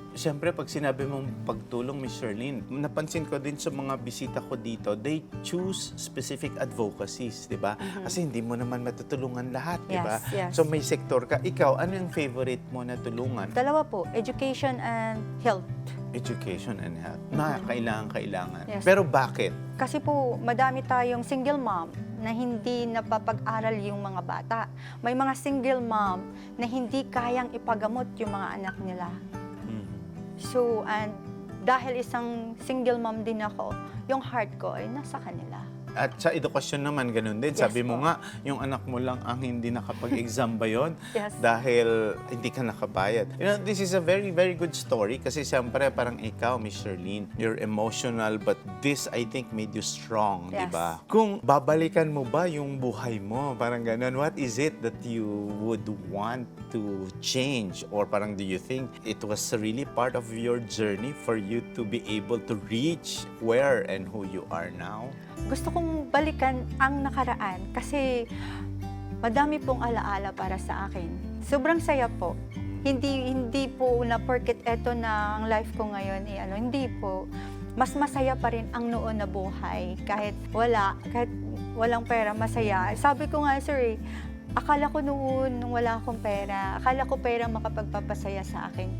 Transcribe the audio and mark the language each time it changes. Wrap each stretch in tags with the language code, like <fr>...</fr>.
<tl>Siyempre, pag sinabi mong pagtulong, Ms. Sherlyn, napansin ko din sa mga bisita ko dito,</tl> <en>they choose specific advocacies,</en> <tl>di ba? Kasi hindi mo naman matutulungan lahat, di ba?</tl> <en>Yes, yes.</en> <tl>So may sektor ka. Ikaw, ano yung favorite mo na tulungan? Dalawa po,</tl> <en>education and health. Education and health.</en> <tl>Na kailangan.</tl> <en>Yes.</en> <tl>Pero bakit? Kasi po, madami tayong single mom na hindi napapag-aral yung mga bata. May mga single mom na hindi kayang ipagamot yung mga anak nila. So, and dahil isang single mom din ako, yung heart ko ay nasa kanila. At sa edukasyon naman, ganun din.</tl> <en>Yes</en> <tl>Sabi mo po. nga, yung anak mo lang ang hindi nakapag-exam ba yun?</tl> <en>Yes.</en> <tl>Dahil hindi ka nakabayad.</tl> <en>This is a very, very good story</en> <tl>kasi siyempre parang ikaw,</tl> <en>Ms. Sherlyn, you're emotional but this, I think, made you strong, di Yes.</en> <tl>ba? Kung babalikan mo ba yung buhay mo, parang ganun,</tl> <en>what is it that you would want to change? Or parang do you think it was really part of your journey for you to be able to reach where and who you are now?</en> <tl>Gusto kong balikan ang nakaraan kasi madami pong alaala para sa akin. Sobrang saya po. Hindi po na porket eto na ang life ko ngayon, hindi po. Mas masaya pa rin ang noon na buhay. Kahit walang pera, masaya. Sabi ko nga, sir, akala ko noon, nung wala akong pera, akala ko pera makapagpapasaya sa akin.</tl>